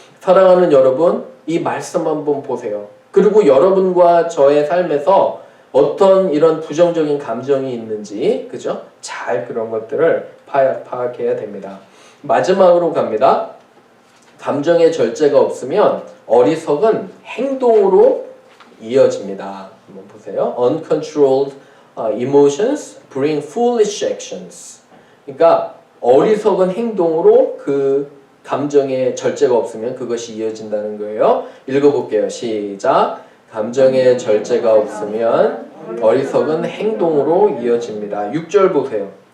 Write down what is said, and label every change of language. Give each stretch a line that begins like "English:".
Korean: 사랑하는 여러분, 이 말씀 한번 보세요. 그리고 여러분과 저의 삶에서 어떤 이런 부정적인 감정이 있는지, 그죠? 잘 그런 것들을 파악해야 됩니다. 마지막으로 갑니다. 감정의 절제가 없으면 어리석은 행동으로 이어집니다. 한번 보세요.
English: Uncontrolled emotions bring foolish actions.
Korean: 그러니까 어리석은 행동으로 그 감정의 절제가 없으면 그것이 이어진다는 거예요. 읽어볼게요. 시작. 감정의 절제가 없으면 어리석은 행동으로 이어집니다. 6절 보세요.